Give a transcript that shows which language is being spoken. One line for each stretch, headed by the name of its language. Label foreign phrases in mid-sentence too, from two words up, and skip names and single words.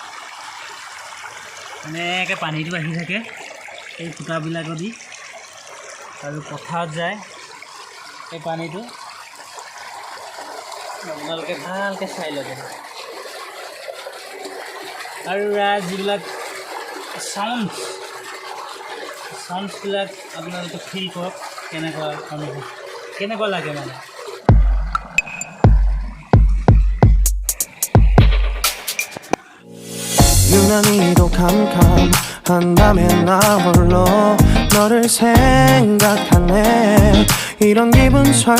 Assamese: পানীটো আহি থাকে এই ফুটাবিলাকো দি আৰু পথাৰত যায় এই পানীটো আপোনালোকে ভালকৈ চাই ল'ব আৰু যিবিলাক চাউণ্ডছবিলাক আপোনালোকে ফিল কৰক কেনেকুৱা লাগে মানে
Korean: 유난히도 캄캄한 밤에 나 홀로 너를 생각하네 이런 기분